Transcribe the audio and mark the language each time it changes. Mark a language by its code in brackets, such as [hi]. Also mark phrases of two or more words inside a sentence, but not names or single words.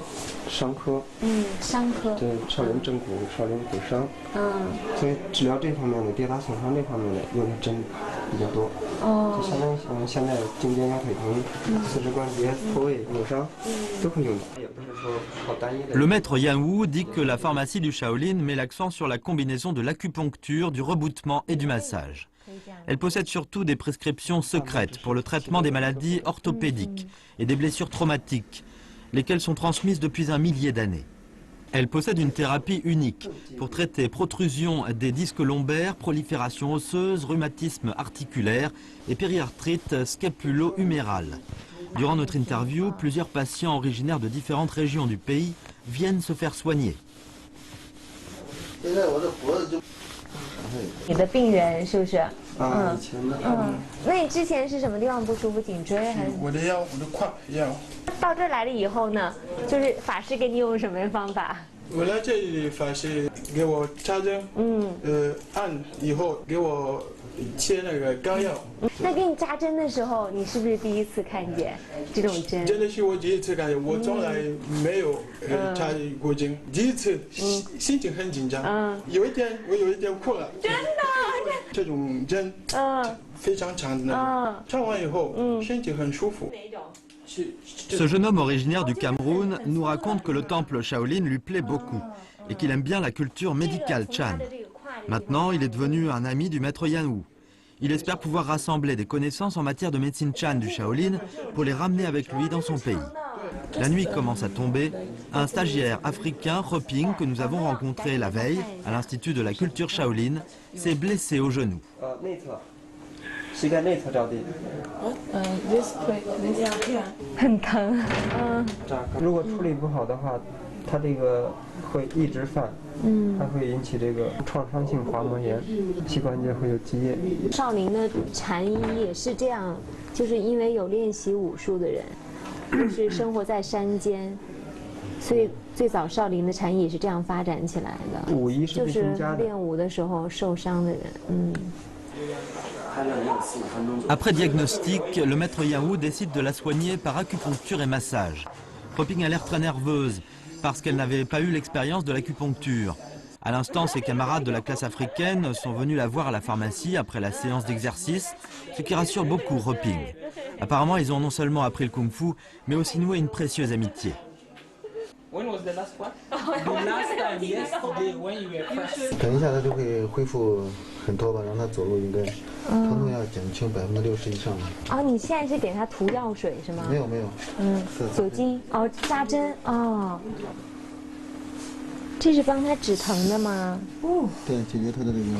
[zh] 伤科。伤科。对，少林正骨、少林骨伤。所以治疗这方面的跌打损伤这方面的用的针比较多。就相当于我们现在颈肩压腿疼、四肢关节、脱位、扭伤都会用到。有的时候好单一的。 [fr] Le maître Yan Wu dit que la pharmacie du Shaolin met l'accent sur la combinaison de l'acupuncture, du reboutement et du massage. Elle possède surtout des prescriptions secrètes pour le traitement des maladies orthopédiques et des blessures traumatiques, lesquelles sont transmises depuis un millier d'années. Elle possède une thérapie unique pour traiter protrusion des disques lombaires, prolifération osseuse, rhumatisme articulaire et périarthrite scapulo-humérale. Durant notre interview, plusieurs patients originaires de différentes régions du pays viennent se faire soigner. [zh] 你的病人是不是？以前的。那你之前是什么地方不舒服？颈椎还是？我的腰，我的胯腰。到这儿来了以后呢，就是法师给你用什么方法？我来这里法师给我扎针，按以后给我切那个膏药。那给你扎针的时候，你是不是第一次看见这种针？真的是我第一次看见，我从来没有扎过针，第一次心情很紧张。我有一点哭了。真的？这种针，非常长的那种，插完以后身体很舒服。 [fr] Ce jeune homme originaire du Cameroun nous raconte que le temple Shaolin lui plaît beaucoup et qu'il aime bien la culture médicale Chan. Maintenant, il est devenu un ami du maître Yan Wu. Il espère pouvoir rassembler des connaissances en matière de médecine Chan du Shaolin pour les ramener avec lui dans son pays. La nuit commence à tomber. Un stagiaire africain, Hoping, que nous avons rencontré la veille à l'Institut de la culture Shaolin, s'est blessé au genou. 膝盖内侧着地。很疼。如果处理不好的话，它这个会一直犯，它会引起这个创伤性滑膜炎，膝关节会有积液。少林的禅医也是这样，就是因为有练习武术的人，就是生活在山间，所以最早少林的禅医也是这样发展起来的。武医是就是练武的时候受伤的人， Après diagnostic, le maître Yan Wu décide de la soigner par acupuncture et massage. Hoping a l'air très nerveuse parce qu'elle n'avait pas eu l'expérience de l'acupuncture. À l'instant, ses camarades de la classe africaine sont venus la voir à la pharmacie après la séance d'exercice, ce qui rassure beaucoup Hoping. Apparemment, ils ont non seulement appris le kung-fu, mais aussi noué une précieuse amitié. [en] When was the last one? The last time yesterday when you were first. [zh] 等一下他就会恢复很多吧，让他走路应该疼痛要减轻60%以上。哦，你现在是给他涂药水是吗？没有。酒精扎针这是帮他止疼的吗？对，解决他的这个。